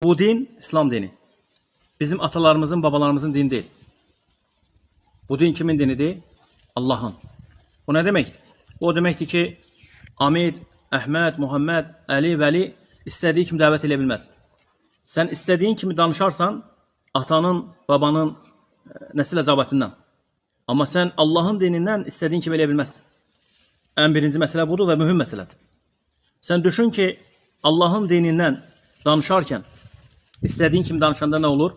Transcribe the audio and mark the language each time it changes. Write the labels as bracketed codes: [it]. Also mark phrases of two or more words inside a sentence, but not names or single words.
[tr] Bu din İslam dini. Bizim atalarımızın, babalarımızın dini değil. Bu din kimin dinidir? Allah'ın. Bu ne demektir? O demektir ki Amid, [az] Əhməd, Muhammed, Əli, Vəli istədiyi kimi dəvət edə bilməz. Sən istədiyin kimi danışarsan atanın, babanın nəsil əcabətindən. Amma sən Allahın dinindən istədiyin kimi eləyə bilməzsən. Ən birinci məsələ budur və mühüm məsələdir. Sən düşün ki, Allahın dinindən danışarkən istədiyin kimi danışanda nə olur?